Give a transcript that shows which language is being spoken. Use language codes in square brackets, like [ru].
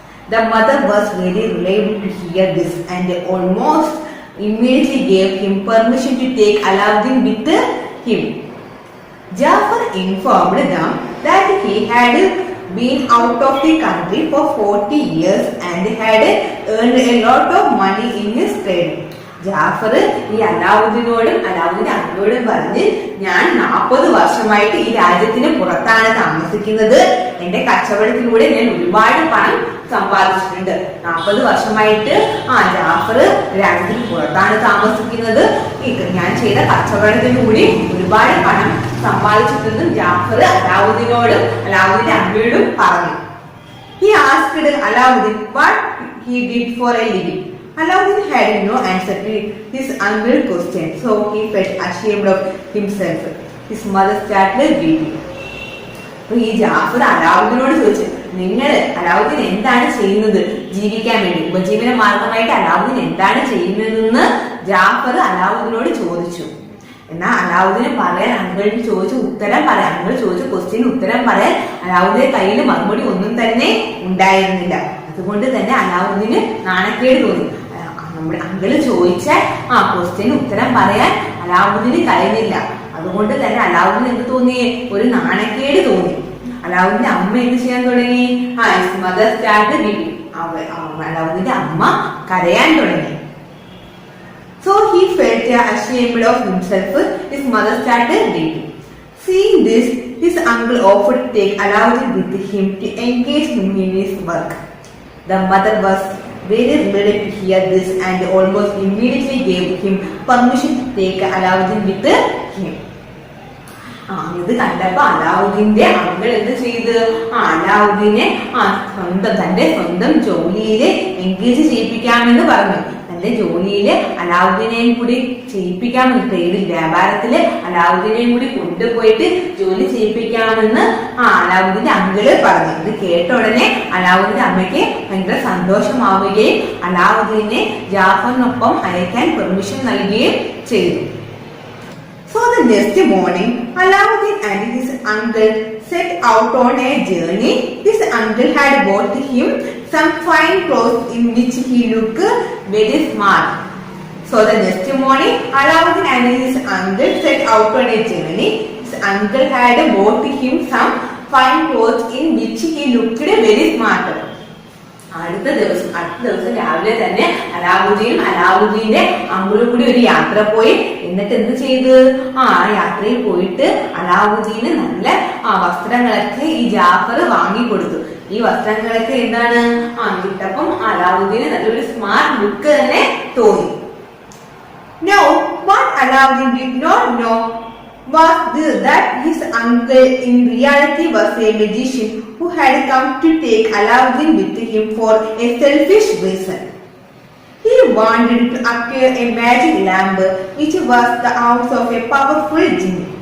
[en] The mother was very relieved to hear this and almost immediately gave him permission to take Alauddin with him. Jafar informed them that he had been out of the country for 40 years and had earned a lot of money in his trade. [ml] Jafar ഈ അലാവുദ്ദീനോടും അലാവുദ്ദീന്റെ അമ്മയോടും പറഞ്ഞ് ഞാൻ 40 വർഷമായിട്ട് ഈ രാജ്യത്തിന് പുറത്താണ് താമസിക്കുന്നത്. എന്റെ കച്ചവടത്തിലൂടെ ഞാൻ ഒരുപാട് പണം സമ്പാദിച്ചിട്ടുണ്ട്. 40 വർഷമായിട്ട് ജാഫർ രാജ്യത്തിന് പുറത്താണ് താമസിക്കുന്നത്. ഞാൻ ചെയ്ത കച്ചവടത്തിലൂടെ ഒരുപാട് പണം സമ്പാദിച്ചിട്ടുണ്ടെന്നും ജാഫർ അലാവുദ്ദീനോടും അലാവുദ്ദീന്റെ അമ്മയോടും പറഞ്ഞു. [en] He asked Alauddin what he did for a living. Alauddin had no answer to his uncle's question, so he felt ashamed of himself. His mother started weeping. [ml] ഈ ജാഫർ അലാവുദ്ദീനോട് ചോദിച്ചു, നിങ്ങൾ അലാവുദ്ദീൻ എന്താണ് ചെയ്യുന്നത് ജീവിക്കാൻ വേണ്ടി, ഉപജീവന മാർഗമായിട്ട് അലാവുദ്ദീൻ എന്താണ് ചെയ്യുന്നതെന്ന് ജാഫർ അലാവുദ്ദീനോട് ചോദിച്ചു. എന്നാൽ അലാവുദ്ദീന് പറയാൻ അങ്കിളിന് ചോദിച്ച ഉത്തരം പറയാൻ, അങ്കിൾ ചോദിച്ച ക്വസ്റ്റ്യന് ഉത്തരം പറയാൻ അലാവുദ്ദീന്റെ കയ്യിൽ മറുപടി ഒന്നും തന്നെ ഉണ്ടായിരുന്നില്ല. അതുകൊണ്ട് തന്നെ അലാവുദ്ദീന് നാണക്കേട് തോന്നി. നമ്മുടെ അങ്കിള് ചോദിച്ച ക്വസ്റ്റ്യന് ഉത്തരം പറയാൻ അലാവുദ്ദീന് കഴിഞ്ഞില്ല. അതുകൊണ്ട് തന്നെ അലാവുദ്ദീൻ എന്ത് തോന്നി, ഒരു നാണക്കേട് തോന്നി. അലാവുദ്ദീന്റെ അമ്മ എന്ത് ചെയ്യാൻ തുടങ്ങി, [en] Mother start weeping. [ml] അലാവുദ്ദീന്റെ അമ്മ കരയാൻ തുടങ്ങി. [en] So he felt ashamed of himself. His mother started weeping. Seeing this, his uncle offered to take Alauddin with him to engage him in his work. The mother was very relieved to hear this and almost immediately gave him permission to take Alauddin with him. [ml] ഇത് കണ്ടപ്പോ അലാവുദ്ദീന്റെ uncle എന്ത് ചെയ്ത്, അലാവുദ്ദീനെ തന്റെ സ്വന്തം ജോലിയില് engage ചെയ്യിപ്പിക്കാമെന്ന് പറഞ്ഞു. തന്റെ ജോലിയില് അലാവുദ്ദീനെയും കൂടി ചെയ്യിപ്പിക്കാമെന്ന്, ട്രേഡിൽ വ്യാപാരത്തില് അലാവുദ്ദീനെയും കൂടി കൊണ്ടുപോയിട്ട് ജോലി ചെയ്യിപ്പിക്കാമെന്ന് അലാവുദ്ദീന്റെ അങ്കിള് പറഞ്ഞു. ഇത് കേട്ട ഉടനെ അലാവുദ്ദീന്റെ അമ്മയ്ക്ക് ഭയങ്കര സന്തോഷമാവുകയും അലാവുദ്ദീനെ ജാഫറിനൊപ്പം അയക്കാൻ പെർമിഷൻ നൽകുകയും ചെയ്തു. [en] So the next morning, Alauddin and his uncle set out on a journey. His uncle had bought him some fine clothes in which he looked very smart. So the next morning, Alauddin and his uncle set out on a journey. His uncle had bought him some fine clothes in which he looked very smart. [ml] അടുത്ത ദിവസം രാവിലെ തന്നെ അലാവുദ്ദീനും അലാവുദ്ദീന്റെ അങ്കിളും കൂടി ഒരു യാത്ര പോയി. എന്നിട്ട് എന്ത് ചെയ്ത്, യാത്രയിൽ പോയിട്ട് അലാവുദ്ദീന് നല്ല വസ്ത്രങ്ങളൊക്കെ ഈ ജാഫർ വാങ്ങിക്കൊടുത്തു. ഈ വസ്ത്രങ്ങളൊക്കെ എന്താണ് കിട്ടപ്പം അലാവുദ്ദീന് നല്ലൊരു സ്മാർട്ട് ലുക്ക് തന്നെ തോന്നി. [en] Now what Alauddin did not know was that his uncle in reality was a magician who had come to take Alauddin with him for a selfish reason. He wanted to acquire a magic lamp which was the house of a powerful jinn.